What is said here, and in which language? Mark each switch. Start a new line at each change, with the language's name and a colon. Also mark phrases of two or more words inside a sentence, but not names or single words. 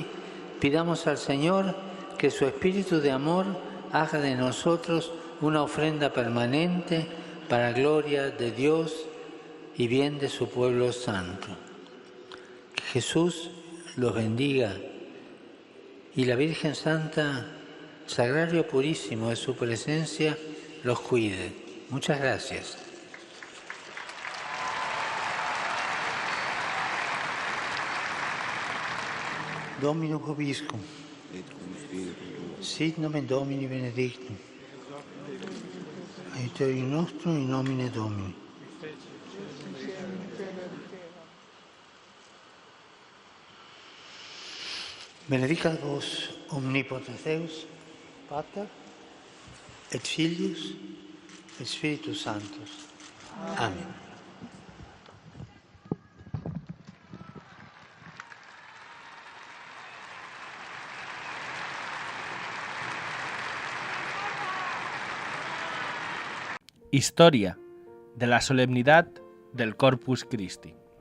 Spanish: Pidamos al Señor que su Espíritu de amor haga de nosotros una ofrenda permanente para gloria de Dios y bien de su pueblo santo. Que Jesús los bendiga y la Virgen Santa, Sagrario Purísimo de su presencia, los cuide. Muchas gracias.
Latin: Dominus vobiscum. Sit nomen Domini benedictum. Aiuterium nostrum in nomine Domini. Benedicat vos omnipotens Deus, Pater, et Filius, et Spiritus Sanctus. Amén.
Spanish: Historia de la solemnidad del Corpus Christi.